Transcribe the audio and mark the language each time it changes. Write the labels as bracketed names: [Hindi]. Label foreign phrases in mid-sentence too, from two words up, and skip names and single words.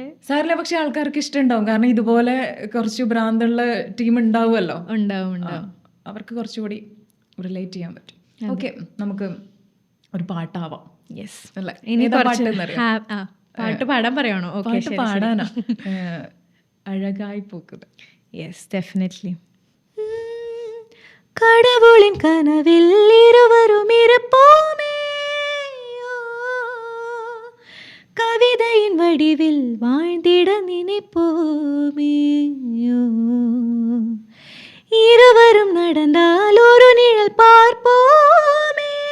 [Malayalam] സാറില്ല, പക്ഷെ ആൾക്കാർക്ക് ഇഷ്ടമുണ്ടാവും. കാരണം ഇതുപോലെ കുറച്ച് ഭ്രാന്തുള്ള ടീം ഉണ്ടാവുമല്ലോ. ഉണ്ടാവും ഉണ്ടാവും. അവർക്ക് കുറച്ചുകൂടി റിലേറ്റ് ചെയ്യാൻ പറ്റും. ഓക്കെ, നമുക്ക് ഒരു പാട്ടാവാം. യെസ്, അല്ലേ? ഇനി ഏതാ കുറച്ച് പാട്ടെന്നറിയോ? പാട്ട് പാടാൻ പറയണോ? ഓക്കെ, പാട്ട് പാടാനാ. അഴകായി പൂക്കുന്നത്. [English] yes, definitely. [Tamil] கடவுளின் கனவில் இருவரும் இருப்போமே, கவிதையின் வடிவில் வாழ்ந்திட நினைப்போமே, இருவரும் நடந்தால் ஒரு நிழல் பார்ப்போமே,